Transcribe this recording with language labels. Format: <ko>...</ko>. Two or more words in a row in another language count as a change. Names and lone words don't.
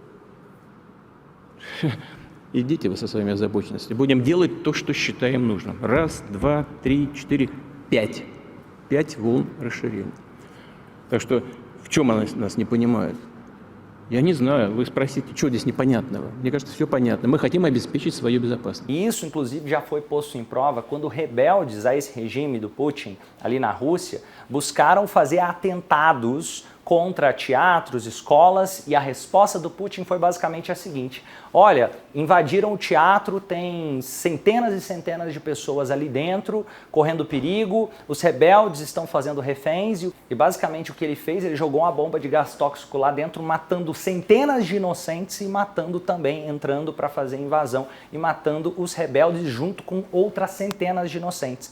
<ru>Идите вы со своими озабоченностями. Будем делать то, что считаем нужным. 1, 2, 3, 4, 5. 5 волн расширения. Так что в чем нас не понимают? Я не знаю, вы спросите, что здесь непонятного? Мне кажется, все понятно. Мы хотим обеспечить свою безопасность.</ru> <pt>E isso, inclusive, já foi posto em prova quando rebeldes a esse regime do Putin, ali na Rússia, buscaram fazer atentados contra teatros, escolas, e a resposta do Putin foi basicamente a seguinte: olha, invadiram o teatro, tem centenas e centenas de pessoas ali dentro, correndo perigo, os rebeldes estão fazendo reféns, e basicamente o que ele fez, ele jogou uma bomba de gás tóxico lá dentro, matando centenas de inocentes e matando também, entrando para fazer invasão e matando os rebeldes junto com outras centenas de inocentes.</pt>